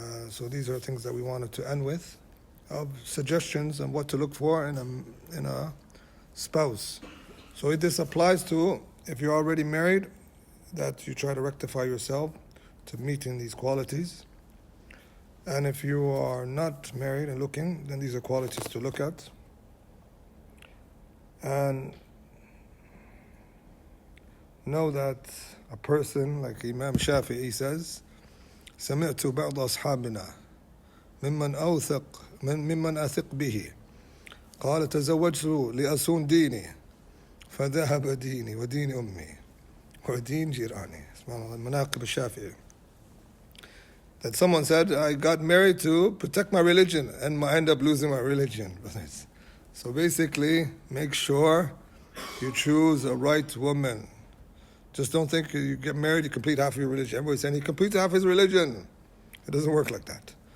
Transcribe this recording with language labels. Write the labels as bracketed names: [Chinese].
[English] So these are things that we wanted to end with, of suggestions on what to look for in a spouse. So this applies to if you're already married, that you try to rectify yourself to meeting these qualities. And if you are not married and looking, then these are qualities to look at. And know that a person, like Imam Shafi'i says, [Arabic] سمعت بعض أصحابنا ممن أثق به قال تزوجت لأصون ديني فذهب ديني ودين أمي ودين جيراني. المناقب الشافعي. [English] That someone said, I got married to protect my religion and I end up losing my religion. So basically, make sure you choose a right woman. Just don't think you get married, you complete half of your religion. Everybody's saying he completes half his religion. It doesn't work like that.